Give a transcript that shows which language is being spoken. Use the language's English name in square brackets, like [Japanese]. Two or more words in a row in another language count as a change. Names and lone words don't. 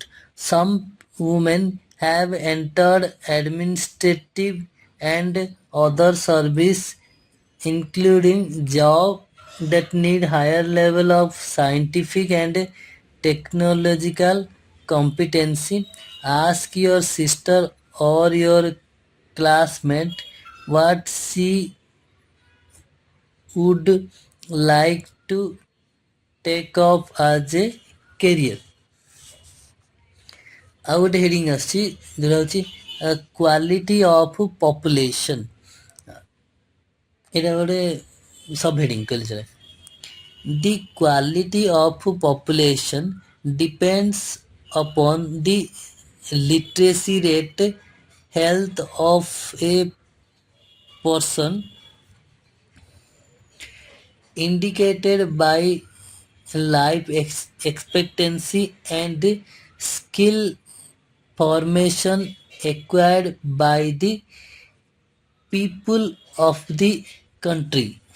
[English] Some women have entered administrative and other service, including jobs that need higher level of scientific and technological competency. Ask your sister or your classmate what she would like to take up as a career. [Odia] ଆଉ ଗୋଟେ ହେଡିଙ୍ଗ ଆସୁଛି ଯୋଉଟା ହଉଛି [English] quality of population. [Odia] ଏଇଟା ଗୋଟେ [English] sub heading [Odia] କହିଲେ ଚଳେ। [English] The quality of population depends upon the literacy rate, health of a person indicated by life expectancy and skill formation acquired by the people of the country.